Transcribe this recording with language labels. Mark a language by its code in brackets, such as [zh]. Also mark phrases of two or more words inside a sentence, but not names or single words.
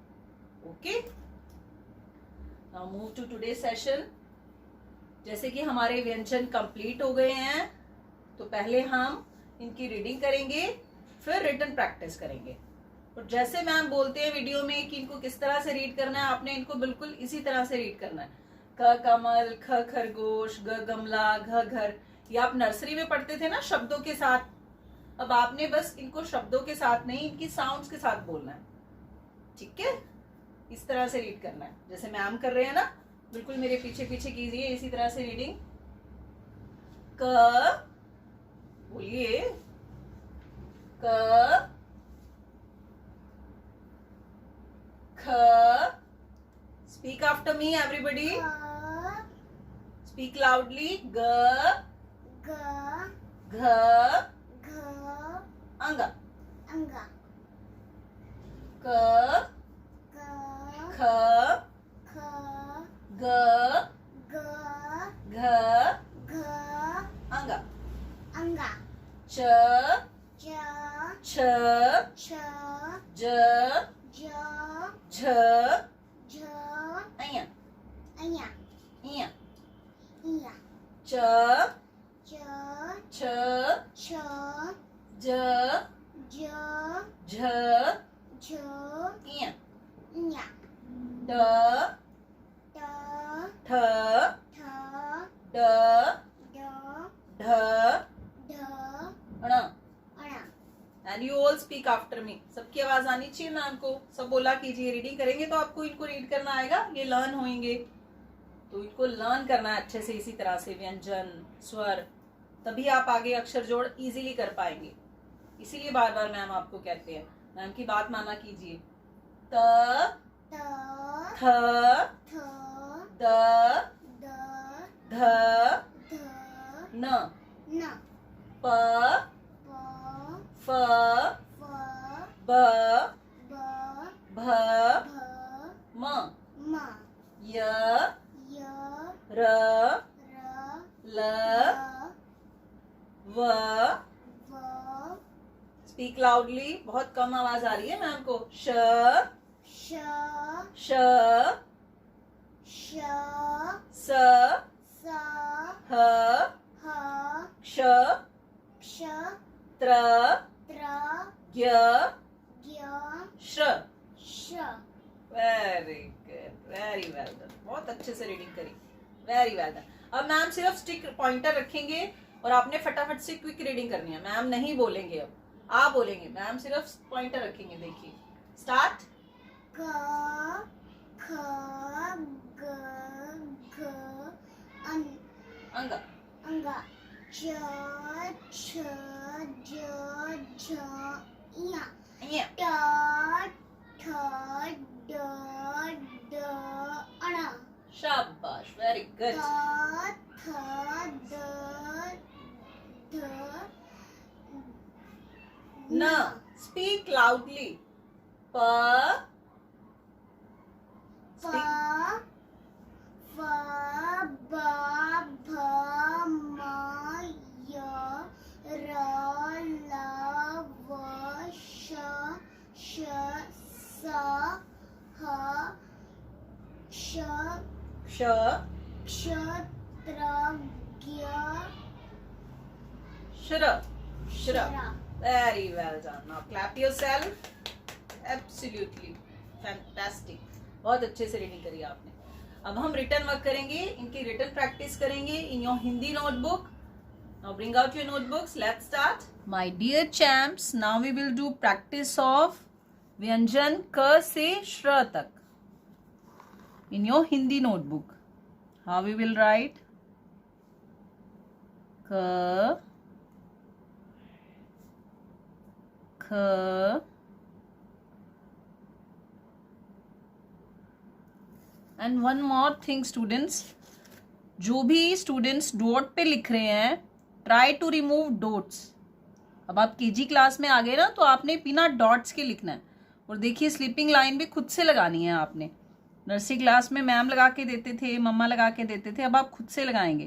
[en] Okay, now move to today session. [hi] जैसे कि हमारे व्यंजन कंप्लीट हो गए हैं, तो पहले हम इनकी रीडिंग करेंगे, फिर [en] written practice [hi] करेंगे. और जैसे मैम बोलते हैं वीडियो में कि इनको किस तरह से रीड करना है, आपने इनको बिल्कुल इसी तरह से रीड करना है. क कमल, ख खरगोश, ग गमला, घ घर. ये आप नर्सरी में पढ़ते थे ना शब्दों के साथ. अब आपने बस इनको शब्दों के साथ नहीं, इनकी साउंड्स के साथ बोलना है. ठीक है, इस तरह से रीड करना है जैसे मैम कर रहे हैं ना. बिल्कुल मेरे पीछे पीछे कीजिए इसी तरह से रीडिंग. क, बोलिए क, ख. [en] Speak after me everybody. Speak loudly. [hi] ग घ अंगा. क ख ग घ अंगा. च छ ज झ अया इया. च छ ज झ इया. ट ठ ड ढ ण. [en] And you all speak after me. [hi] सबकी आवाज आनी चाहिए मैम को. सब बोला कीजिए. रीडिंग करेंगे तो आपको इनको रीड करना आएगा, ये लर्न होंगे, तो इनको लर्न करना है अच्छे से इसी तरह से, व्यंजन स्वर, तभी आप आगे अक्षर जोड़ इजीली कर पाएंगे. इसीलिए बार बार मैम आपको कहते हैं, मैम की बात माना कीजिए. त थ द ध न प फ ब भ म य र ल व. [en] Speak loudly. [hi] बहुत कम आवाज आ रही है मैम को. श श स ह क्ष त्र ज्ञ श्र. [en] Very good, very well done. [hi] बहुत अच्छे से रीडिंग करी, [en] very well done. [hi] अब मैम सिर्फ [en] stick pointer [hi] रखेंगे और आपने फटाफट से [en] quick reading [hi] करनी है. मैम नहीं बोलेंगे, अब आप बोलेंगे. मैम सिर्फ पॉइंटर रखेंगे. देखिए, स्टार्ट. अंगा. च छ ज इया. ट ठ ड ड अणा. [en] शाबाश, very good. [hi] थ द ध [en] न. Speak loudly. [hi] प फ ब भ म य र ल व श स ह श क्ष त्र ज्ञ श्र. [en] Very well done. Now clap yourself. Absolutely fantastic. [hi] बहुत अच्छे से रीडिंग करी आपने. अब हम [en] return work [hi] करेंगे, इनकी [en] return practice [hi] करेंगे [en] in your Hindi notebook. Now bring out your notebooks. Let's start. My dear champs, now we will do practice of [hi] व्यंजन क से श्र तक. [en] In your Hindi notebook, how we will write? K, K, and one more thing students, [hi] जो भी [en] students dot [hi] पे लिख रहे हैं, [en] try to remove dots. [hi] अब आप [en] KG class [hi] में आ गए ना, तो आपने बिना डॉट्स के लिखना है. और देखिए [en] sleeping line [hi] भी खुद से लगानी है आपने. [en] nursery class [hi] में मैम लगा के देते थे, मम्मा लगा के देते थे, अब आप खुद से लगाएंगे.